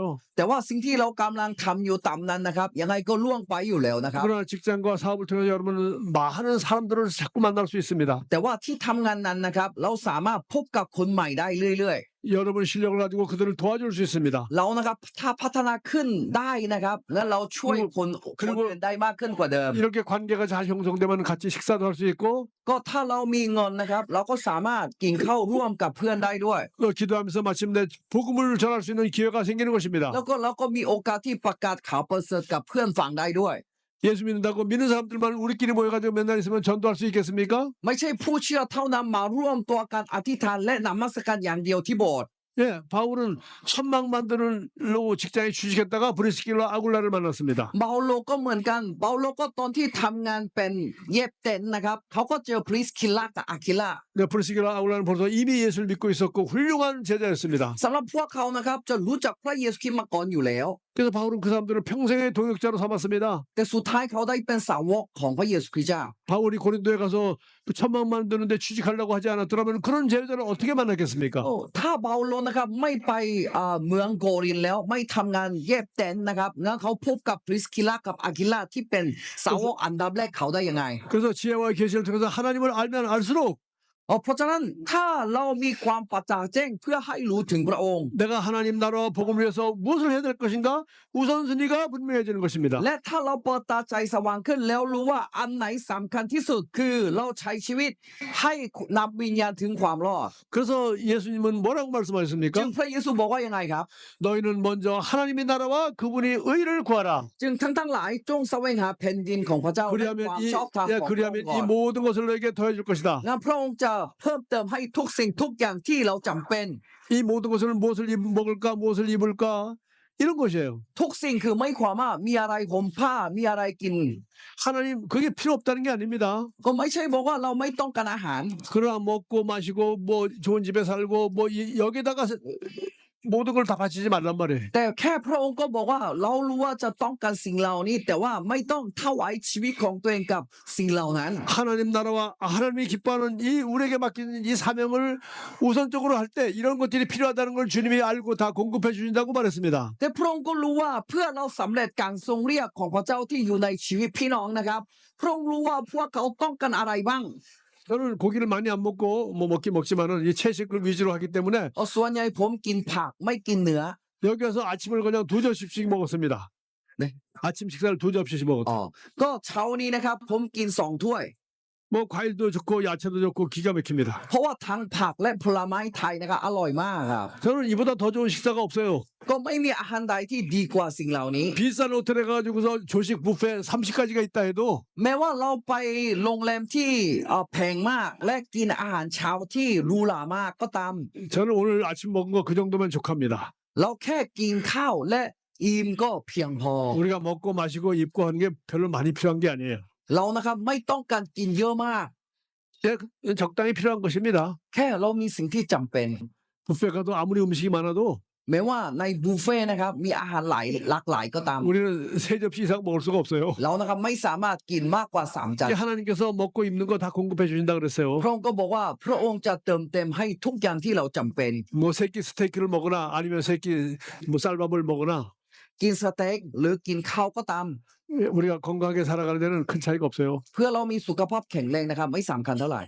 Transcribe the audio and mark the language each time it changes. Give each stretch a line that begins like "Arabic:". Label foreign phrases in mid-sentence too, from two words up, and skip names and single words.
Thai: แต่ว่าสิ่งที่เรากำลังทำอยู่ตามนั้นนะครับยังไงก็ล่วงไปอยู่แล้วนะครับ
Korean: 그러나 직장과 사업을 통해서 여러분은 많은 사람들을 자꾸 만날 수 있습니다.
Thai: แต่ว่าที่ทำงานนั้นนะครับเราสามารถพบกับคนใหม่ได้เรื่อย
Korean: 여러분 실력을 가지고 그들을 도와줄 수 있습니다.
Thai: ๆเรานะครับถ้าพัฒนาขึ้นได้นะครับแล้วเราช่วยคนอื่นได้มากขึ้นกว่าเดิม
Korean: 이렇게 관계가 잘 형성되면 같이 식사도 할 수 있고
Thai: ก็ถ้าเรามีเงินนะครับเราก็สามารถกินข้าวร่วมกับเพื่อนได้ด้วย
Korean: 기도하면서 마침내 복음을 전할 수 있는 기회가 생기는 것입니다.
Thai: แล้วก็เราก็มีโอกาสที่ประกาศข่าวประเสริฐกับเพื่อนฟังได้ด้วย
Korean: 예수 믿는다고 믿는 사람들만 우리끼리 모여가지고 맨날 있으면 전도할 수 있겠습니까?
Thai: ไม่ใช่ผู้เชื่อเท่านั้นมาร่วมตัวกันอธิษฐานและนมัสการอย่างเดียวที่โบสถ์
Korean: 예, 바울은 천막 만드는 로 직장에 취직했다가 브리스길라 아굴라를 만났습니다.
Thai: เปาโลก็เหมือนกันเปาโลก็ตอนที่ทำงานเป็นเย็บเต็นท์นะครับเขาก็เจอพริสคิลลากับอาคิลา
Korean: 네, 브리스길라 아굴라는 벌써 이미 예수를 믿고 있었고 훌륭한 제자였습니다.
Thai: สำหรับพวกเขานะครับจะรู้จักพระเยซูคริสต์มาก่อนอยู่แล้ว
Korean: 그래서 바울은 그 사람들을 평생의 동역자로 삼았습니다.
Thai: แต่สุดท้ายเขาได้เป็นสาวกของพระเยซูคริสต์เจ้า
Korean: 바울이 고린도에 가서 그 천막 만드는데 취직하려고 하지 않았더라면 그런 제자를 어떻게 만났겠습니까?
Thai: ถ้าเปาโลนะครับไม่ไปเมืองโกรินแล้วไม่ทำงานเย็บเต็นท์นะครับงั้นเขาพบกับพริสคิลลากับอาคิลาที่เป็นสาวกอันดับแรกเขาได้ยังไง
Korean: 그래서 지혜와 계시를 통해서 하나님을 알면 알수록
Thai: เพราะฉะนั้นถ้าเรามีความประจักษ์แจ้งเพื่อให้รู้ถึงพระองค์
Korean: 내가 하나님 나라와 복음을 위해서 무엇을 해야 될 것인가 우선순위가 분명해지는 것입니다.
Thai: และถ้าเราเปิดตาใจสว่างขึ้นแล้วรู้ว่าอันไหนสำคัญที่สุดคือเราใช้ชีวิตให้นำวิญญาณถึงความรอด
Korean: 그래서 예수님은 뭐라고
Thai: จึง
Korean: 말씀하셨습니까?
Thai: พระเยซูบอกว่ายังไงครับ
Korean: 너희는 먼저 하나님의 나라와 그분의 의를 구하라.
Thai: จึงทั้งหลายจงแสวงหาแผ่นดินของพระเจ้าและ
Korean: 그리하면
Thai: ความ
Korean: 이
Thai: ชอบธรรมของพระอง
Korean: 그리하면
Thai: ค์ก่
Korean: 이
Thai: อน
Korean: 모든 것을 너에게 더해줄 것이다.
Thai: งั้นพระองค์จะเพิ่มเติมให้ทุกสิ่งทุกอย่างที่เราจำเป็น
Korean: 이 모든 것을 무엇을 먹을까 무엇을 입을까 이런 것이에요.
Thai: ทุกสิ่งคือไม่ความว่ามีอะไรห่มผ้ามีอะไรกิน
Korean: 하나님 그게 필요 없다는 게 아닙니다.
Thai: ก็ไม่ใช่บอกว่าเราไม่ต้องการอาหาร
Korean: 그러나 먹고 마시고 뭐 좋은 집에 살고 뭐 여기다가 모든 걸 다 바치지 말란 말이에요.
Thai: แต่แค่พระองค์ก็บอกว่าเรารู้ว่าจะต้องการสิ่งเหล่านี้ แต่ว่าไม่ต้องถวายชีวิตของตัวเองกับสิ่งเหล่านั้น
Korean: 하나님 나라와 하나님이 기뻐하는 이 우리에게 맡긴 이 사명을 우선적으로 할 때 이런 것들이 필요하다는 걸 주님이 알고 다 공급해 주신다고 말했습니다.
Thai: แต่พระองค์ก็รู้ว่าเพื่อเราสำเร็จการทรงเรียกของพระเจ้าที่อยู่ในชีวิตพี่น้องนะครับพระองค์รู้ว่าพวกเขาต้องการอะไรบ้าง
Korean: 저는 고기를 많이 안 먹고 뭐 먹긴 먹지만은 이 채식을 위주로 하기 때문에
Thai: ส่วนใหญ่ผมกินผักไม่กินเนื้อ
Korean: 여기 와서 아침을 그냥 2접시씩 먹었습니다. 네. 아침 식사를 2접시씩 먹었어요.
Thai: ก็เช้านี้นะครับผมกิน2 ถ้วย
Korean: 뭐 과일도 좋고 야채도 좋고 기가 막힙니다.
Thai: เพราะว่าทั้งผักและผลไม้ไทยนะครับอร่อยมากครับ
Korean: 저는 이보다 더 좋은 식사가 없어요.
Thai: ก็ไม่มีอาหารใดที่ดีกว่าสิ่งเหล่านี้
Korean: 비싼 호텔에 가지고서 조식 뷔페 30가지가 있다 해도
Thai: แม้ว่าเราไปโรงแรมที่แพงมากและกินอาหารเช้าที่หรูหรามากก็ตาม
Korean: 저는 오늘 아침 먹은 거 그 정도면 족합니다.
Thai: เราแค่กินข้าวและอิ่มก็เพียงพอ
Korean: 우리가 먹고 마시고 입고 하는 게 별로 많이 필요한 게 아니에요.
Thai: เรานะครับไม่ต้องการกินเยอะมาก
Korean: 예, 적당히 필요한 것입니다.
Thai: แค่เรามีสิ่งที่จำเป็น
Korean: 뷔페 가도 아무리 음식이 많아도
Thai: แม้ว่าในบุฟเฟ่ต์นะครับมีอาหารหลากหลายก็ตาม
Korean: 우리는 3접시 이상 먹을 수가 없어요.
Thai: เรานะครับไม่สามารถกินมากกว่า3 จาน
Korean: 하나님께서 먹고 입는 거 다 공급해 주신다 그랬어요.
Thai: พระองค์ก็บอกว่าพระองค์จะเติมเต็มให้ทุกอย่างที่เราจำเป็น
Korean: 뭐 새끼 스테이크를 먹거나 아니면 새끼 뭐 쌀밥을 먹거나
Thai: กินสเต็กหรือกินข้าวก็ตาม
Korean: 우리가 건강하게 살아가는 데는 큰 차이가 없어요.
Thai: เพื่อเรามีสุขภาพแข็งแรงนะครับไม่สำคัญเท่าไหร่